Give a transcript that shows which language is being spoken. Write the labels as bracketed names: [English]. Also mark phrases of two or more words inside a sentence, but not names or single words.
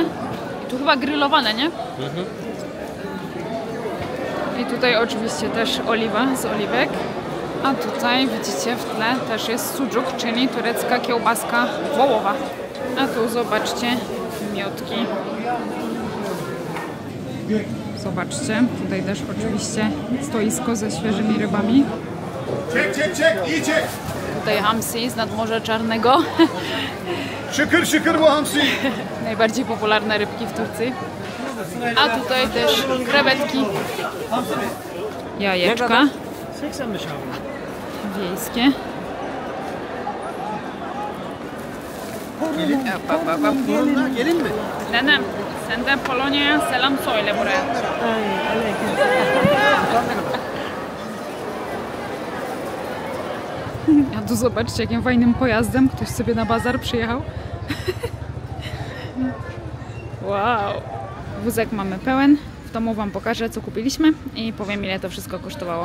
[Polish] I tu chyba grillowane, nie? I tutaj oczywiście też oliwa z oliwek. A tutaj widzicie w tle też jest sucuk, czyli turecka kiełbaska wołowa. A tu zobaczcie miotki. Zobaczcie, tutaj też oczywiście stoisko ze świeżymi rybami. [Turkish] Çek çek çek iyi çek. [Polish] Tutaj hamsi z nadmorza Czarnego. [Turkish] Şıkır şıkır bu hamsi. [Polish] Najbardziej popularne rybki w Turcji. A tutaj też krewetki, jajeczka wiejskie. [Turkish] Gelin mi? Nenem, sen de Polonya'ya selam söyle buraya. [Polish] A tu zobaczcie, jakim fajnym pojazdem ktoś sobie na bazar przyjechał. Wow! Wózek mamy pełen. W domu wam pokażę, co kupiliśmy i powiem, ile to wszystko kosztowało.